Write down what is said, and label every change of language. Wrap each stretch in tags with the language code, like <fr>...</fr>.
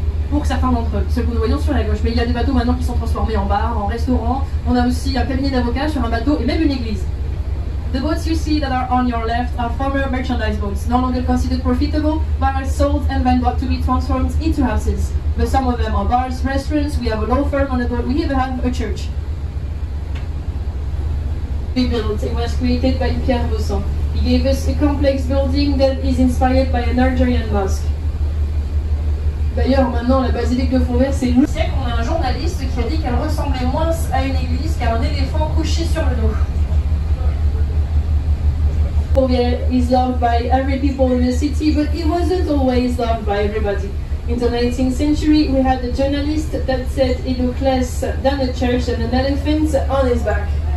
<fr>Pour certains d'entre eux, ceux que nous voyons sur la gauche. Mais il y a des bateaux maintenant qui sont transformés en bar, en restaurant. On a aussi un cabinet d'avocats sur un bateau et même une église.</fr> <en>The boats you see that are on your left are former merchandise boats, no longer considered profitable, but are sold and then bought to be transformed into houses. But some of them are bars, restaurants, we have a law firm on the boat, we even have a church. Built. It was created by Pierre Bossan. He gave us a complex building that is inspired by an Algerian mosque.</en> <fr>D'ailleurs, maintenant, la basilique de Fourvière, c'est une... On a un journaliste qui a dit qu'elle ressemblait moins à une église qu'à un éléphant couché sur le dos.</fr> <en>Fourvière is loved by every people in the city, but it wasn't always loved by everybody. In the 19th century, we had a journalist that said it looked less than a church and an elephant on his back.</en>